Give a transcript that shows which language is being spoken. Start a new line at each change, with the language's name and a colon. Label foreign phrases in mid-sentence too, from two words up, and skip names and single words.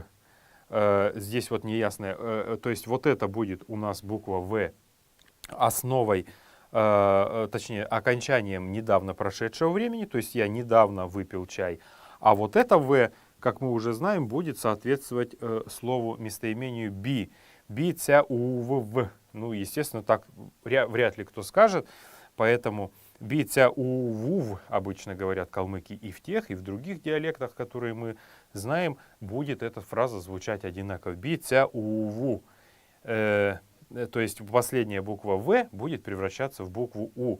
Russian: Здесь вот неясное, то есть вот это будет у нас буква В основой, точнее окончанием недавно прошедшего времени, то есть я недавно выпил чай, а вот это В, как мы уже знаем, будет соответствовать слову местоимению би.
Kalmyk: Би ця увв.
Russian: Ну, естественно, так вряд ли кто скажет, поэтому
Kalmyk: би ця увв
Russian: обычно говорят калмыки и в тех, и в других диалектах, которые мы знаем, будет эта фраза звучать одинаково.
Kalmyk: Би ця уву.
Russian: То есть последняя буква В будет превращаться в букву У.